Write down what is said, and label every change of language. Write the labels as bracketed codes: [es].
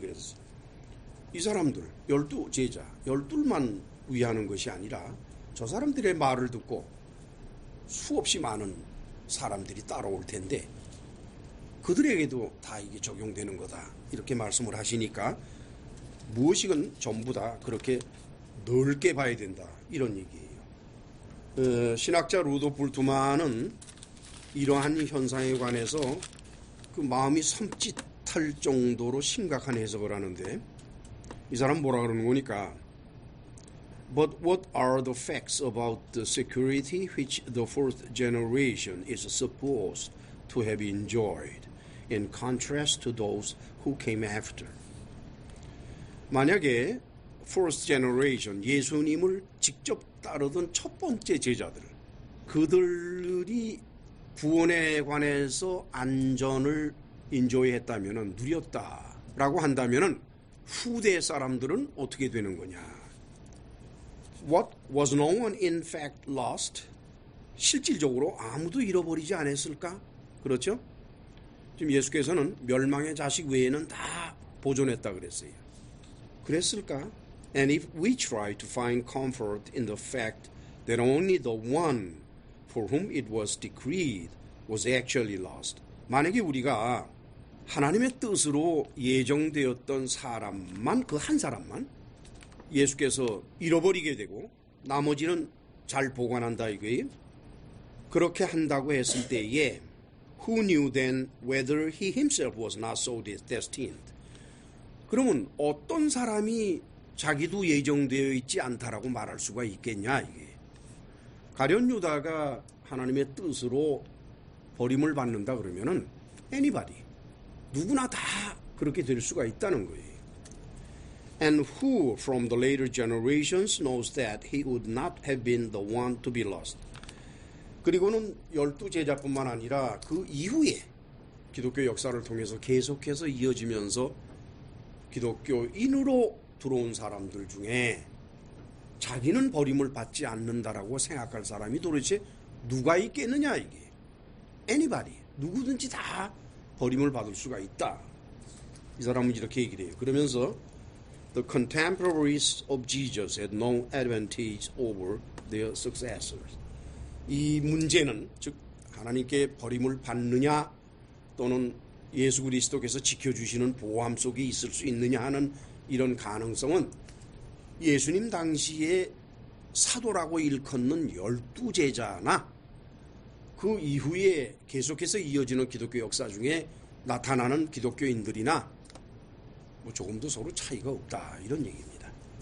[ko] 그래서 이 사람들 12 제자 12만 위하는 것이 아니라 저 사람들의 말을 듣고 수없이 많은 사람들이 따라올 텐데 그들에게도 다 이게 적용되는 거다 이렇게 말씀을 하시니까 무엇이건 전부 다 그렇게 넓게 봐야 된다 이런 얘기예요. 신학자 루도프 볼트만은 이러한 현상에 관해서 그 마음이 섬찟할 정도로 심각한 해석을 하는데, 이 사람 뭐라 그러는 거니까 [en] But what are the facts about the security which the fourth generation is supposed to have enjoyed in contrast to those who came after? [ko] 만약에 [en] first generation [ko] 예수님을 직접 따르던 첫 번째 제자들 그들이 구원에 관해서 안전을 인조했다면 누렸다라고 한다면 후대 사람들은 어떻게 되는 거냐? [en] What was no one in fact lost? [ko] 실질적으로 아무도 잃어버리지 않았을까? 그렇죠? 지금 예수께서는 멸망의 자식 외에는 다 보존했다 그랬어요. 그랬을까? [en] And if we try to find comfort in the fact that only the one for whom it was decreed was actually lost. [ko] 만약에 우리가 하나님의 뜻으로 예정되었던 사람만, 그 한 사람만 예수께서 잃어버리게 되고 나머지는 잘 보관한다 이거예요. 그렇게 한다고 했을 때에 [en] Who knew then whether he himself was not so destined? [ko] 그러면 어떤 사람이 자기도 예정되어 있지 않다라고 말할 수가 있겠냐 이게. 가룟 유다가 하나님의 뜻으로 버림을 받는다 그러면은 anybody 누구나 다 그렇게 될 수가 있다는 거예요. [en] And who from the later generations knows that he would not have been the one to be lost. [ko] 그리고는 12제자뿐만 아니라 그 이후에 기독교 역사를 통해서 계속해서 이어지면서 기독교인으로 들어온 사람들 중에 자기는 버림을 받지 않는다라고 생각할 사람이 도대체 누가 있겠느냐 이게. Anybody, 누구든지 다 버림을 받을 수가 있다. 이 사람은 이렇게 얘기를 해요. [en] 그러면서 The contemporaries of Jesus had no advantage over their successors. [ko] 이 문제는 즉 하나님께 버림을 받느냐 또는 예수 그리스도께서 지켜주시는 보호함 속에 있을 수 있느냐 하는 이런 가능성은 예수님 당시에 사도라고 일컫는 12제자나 그 이후에 계속해서 이어지는 기독교 역사 중에 나타나는 기독교인들이나 뭐 조금도 서로 차이가 없다 이런 얘기입니다.